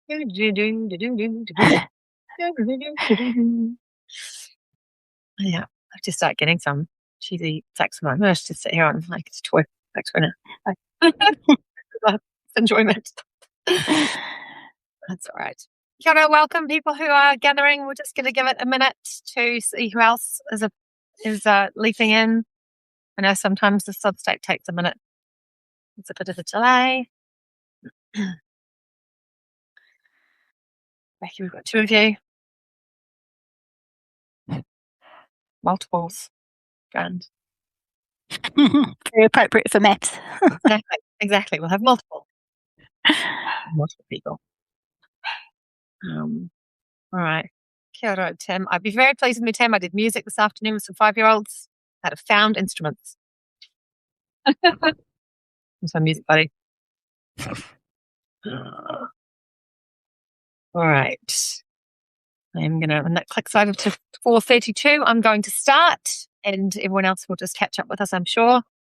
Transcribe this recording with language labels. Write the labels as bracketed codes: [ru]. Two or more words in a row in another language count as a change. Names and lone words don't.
[en] Yeah, I've just started getting some cheesy saxophone. I should just sit here on like it's a toy saxophone. Enjoyment. That's all right. [mi] Kia ora, [en] welcome people who are gathering. We're just going to give it a minute to see who else is leaping in. I know sometimes the sub-state takes a minute. It's a bit of a delay. Becky, we've got 2 of you. Multiples. Grand. Very appropriate for maths. Exactly. We'll have multiple people. All right. [mi] Kia ora, [en] Tim. I'd be very pleased with me, Tim. I did music this afternoon with some 5-year-olds that have found instruments. That's my music buddy. All right. I'm going to, when that clicks over to 4:32, I'm going to start, and everyone else will just catch up with us, I'm sure.